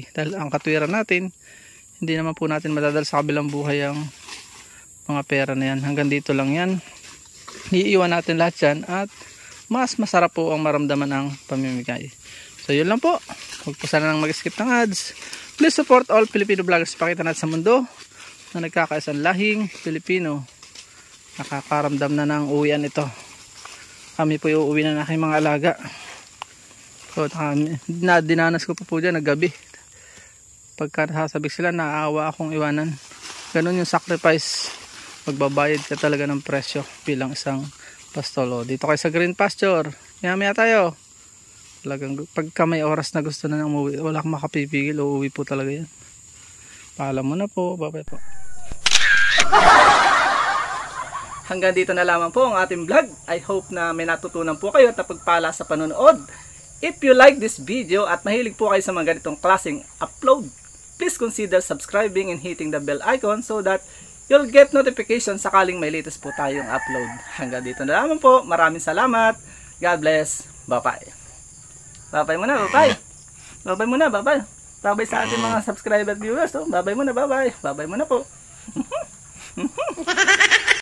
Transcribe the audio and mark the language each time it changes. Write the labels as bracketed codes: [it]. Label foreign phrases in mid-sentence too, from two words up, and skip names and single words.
[tl] Dahil ang katwiran natin, hindi naman po natin madadal sa kabilang buhay ang mga pera na yan. Hanggang dito lang yan. Iiwan natin lahat yan at mas masarap po ang maramdaman ng pamimigay. So yun lang po. Huwag po sana nang mag-skip ng ads. [en] Please support all Filipino vloggers. [tl] Pakita natin sa mundo na nagkakaisang lahing Pilipino. Nakakaramdam na ng uwian ito. Kami po iuwi na ng aking mga alaga. So dinanas ko po dyan naggabi. Pagka nasasabik sila, naaawa akong iwanan. Ganun yung sacrifice. Magbabayad ka talaga ng presyo bilang isang pastol. Dito kayo sa [en] green pasture. [tl] Maya tayo. Talagang pagka may oras na gusto na umuwi, wala kang makapipigil, uuwi po talaga yan. Paalam mo na po. [en] Bye bye [tl] po. Hanggang dito na lamang po ang ating vlog. [en] I hope [tl] na may natutunan po kayo at napagpala sa panonood. [en] If you like this video [tl] at mahilig po kayo sa mga ganitong klaseng upload, [en] please consider subscribing and hitting the bell icon so that you'll get notification [tl] sakaling may latest po tayong upload. Hanggang dito na lamang po. Maraming salamat. [en] God bless. Bye-bye. Bye-bye muna. Bye-bye. Bye-bye muna. Bye-bye. Bye-bye [tl] sa ating mga [en] subscriber viewers. Bye-bye muna. Bye-bye. Bye-bye [tl] muna po.